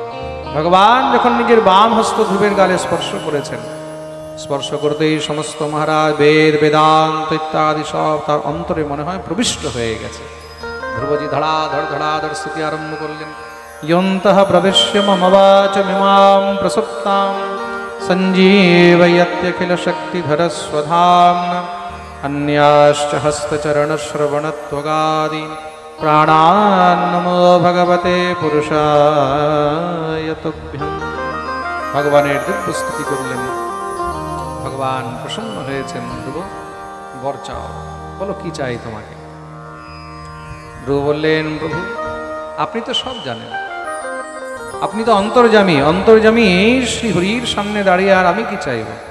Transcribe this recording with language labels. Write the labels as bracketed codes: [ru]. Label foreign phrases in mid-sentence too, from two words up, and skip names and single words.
[bn] ভগবান যখন নিজের বাম হস্ত ধ্রুবের গালে স্পর্শ করেছেন, স্পর্শ করতেই সমস্ত মহারাজ বেদ বেদান্ত ইত্যাদি সব তার অন্তরে মনে হয় প্রবিষ্ট হয়ে গেছে। ধ্রুবজি ধড়াধড় ধড়াধড় স্তুতি আরম্ভ করলেন। [sa] ইয়ন্তঃ প্রবিশ্য মম বাচমিমাং প্রসুপ্তাং সঞ্জীবয়ত্যখিল শক্তিধর স্বধাম্না अन्याश्च हस्तचरणश्रवणत्वगादि प्राणान् नमो भगवते पुरुषाय तुभ्यं। [bn] ভগবানের দিব্য স্তুতি করলেন। ভগবান প্রসন্ন হয়েছেন। ধ্রুব বর চাও, বলো কি চাই তোমাকে। ধ্রুব বললেন, প্রভু আপনি তো সব জানেন, আপনি তো অন্তর্যামী। অন্তর্যামী শ্রীহরির সামনে দাঁড়িয়ে আর আমি কি চাইব?